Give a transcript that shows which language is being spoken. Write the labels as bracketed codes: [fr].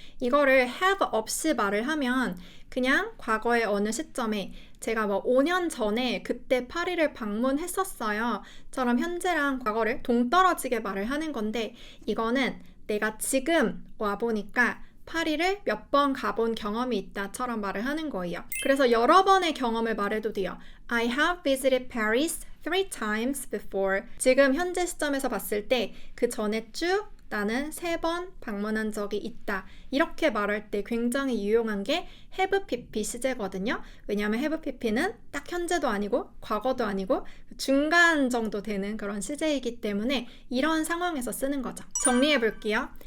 [ko] 이거를 have 없이 말을 하면 그냥 과거의 어느 시점에 제가 뭐 5년 전에 그때 파리를 방문했었어요 처럼 현재랑 과거를 동떨어지게 말을 하는 건데 이거는 내가 지금 와보니까 파리를 몇 번 가본 경험이 있다처럼 말을 하는 거예요. 그래서 여러 번의 경험을 말해도 돼요. [en] I have visited Paris 3 times before. [ko] 지금 현재 시점에서 봤을 때 그 전에 쭉 나는 3번 방문한 적이 있다. 이렇게 말할 때 굉장히 유용한 게 have pp 시제거든요. 왜냐하면 have pp는 딱 현재도 아니고 과거도 아니고 중간 정도 되는 그런 시제이기 때문에 이런 상황에서 쓰는 거죠. 정리해 볼게요.